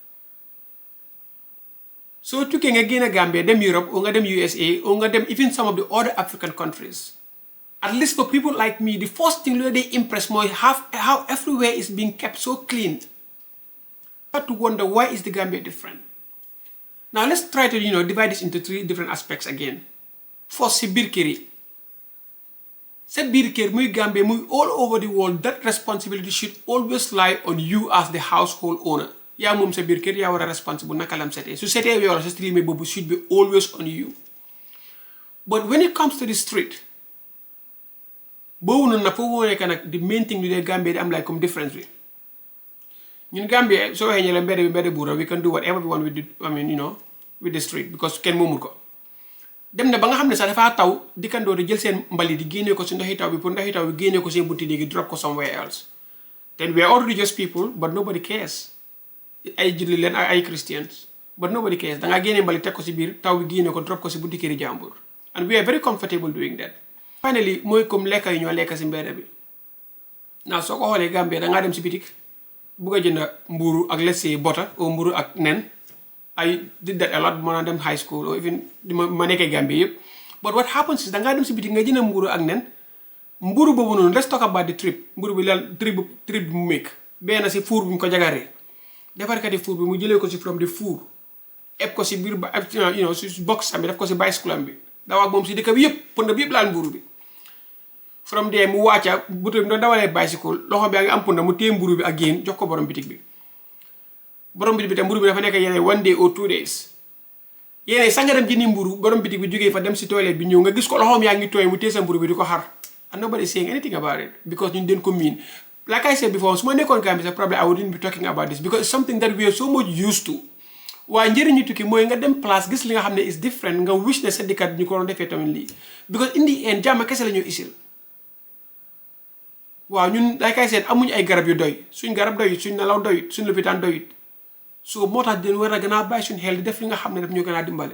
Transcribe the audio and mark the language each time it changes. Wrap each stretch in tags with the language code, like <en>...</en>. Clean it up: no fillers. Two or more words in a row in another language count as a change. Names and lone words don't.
<en>So to nga gina Gambia, them Europe, or them USA, or them even some of the other African countries. At least for people like me, the first thing that they impress me is how everywhere is being kept so clean. I have to wonder, why is the Gambia different? Now let's try to divide this into three different aspects again. First,</en> <wo>si bir kër yi. Sa bir kër muy Gambia muy</wo> <en>all over the world, that responsibility should always lie on you as the household owner.</en> <wo>Yaa moom sa bir kër, yaa war a responsible naka lam setee. Su setee yow sa stream boobu</wo> <en>should be always on you. But when it comes to the street,</en> <wo>boobu noonu nag foofu nekk nag</wo> <en>the main thing with the Gambia</en> <wo>di am like comme difference bi.</wo> <en>In Gambia, so we can do whatever we want with the, with the street, because</en> <wo>ken momul ko. Dem na ba nga xamne sax dafa taw dikando di jël sen mbali di génné ko ci ndoxi taw bi pour ndoxi taw bi génné ko sen bunti néegi drop ko somewhere else.</wo> <en>Then we are all religious people, but nobody cares.</en> <wo>Ay julli len ay Christians,</wo> <en>but nobody cares.</en> <wo>Da nga génné mbali tek ko ci biir taw bi génné ko drop ko ci bunti kéri jàmbur.</wo> <en>And we are very comfortable doing that. Finally,</en> <wo>moy comme lekka yi ñoo lekka ci mbéda bi. Now soo ko xoolee Gambia da nga dem ci bitik buga jënd mburu ak</wo> <en>let's say butter</en> <wo>or mburu ak nen.</wo> <en>I did that a lot when I was in high school or even</en> <wo>ma nekkee Gambia yëpp.</wo> <en>But what happens is</en> <wo>da ngaa dem si biti nga jënd mburu ak nen mburu boobu noonu,</wo> <en>let's talk about the trip.</en> <wo>Mburu bi lan trip bi mu make benn si four bi mu ko jagaree defarkati four bi mu jëlee ko si</wo> <en>from the four</en> <wo>eb ko si biir ba si box am bi def ko si bicycle am bi daw ak moom si dëkk bi yëpp pënd bi yëpp laal mburu bi.</wo> <en>From there</en> <wo>mu wàcca buto bi doon dawalee bicycle loxo bi a ngi am pënd mu téye mburu bi ak génn jox ko borom bitik bi. Borom bitik bi tam mburu bi dafa nekk yene</wo> <en>1 day or 2 days.</en> <wo>Yene sa nga dem jëndi mburu borom bitik bi jógee fa dem si toilette bi ñëw nga gis ko loxoom yaa ngi tooy mu téye sa mburu bi di ko xar.</wo> <en>And nobody saying anything about it because</en> <wo>ñun den ko miin.</wo> <en>Like I said before,</en> <wo>su ma nekkoon Gambia</wo> <en>probably I wouldn't be talking about this because it's something that we are so much used to.</en> <wo>Waaye njëriñu tukki mooy nga dem place gis li nga xam ne</wo> <en>is different</en> <wo>nga wish ne sa dikkat ñu ko doon defee tamit lii.</wo> <en>Because in the end</en> <wo>jàmm kese la ñu isil. Waaw ñun</wo> <en>like I said</en> <wo>amuñ ay garab yu doy suñ garab doyut suñ nelaw doyut suñ lopitaan doyut. So moo tax den war a gën a bàyyi suñu xel di def li nga xam ne daf ñu gën a dimbale.</wo>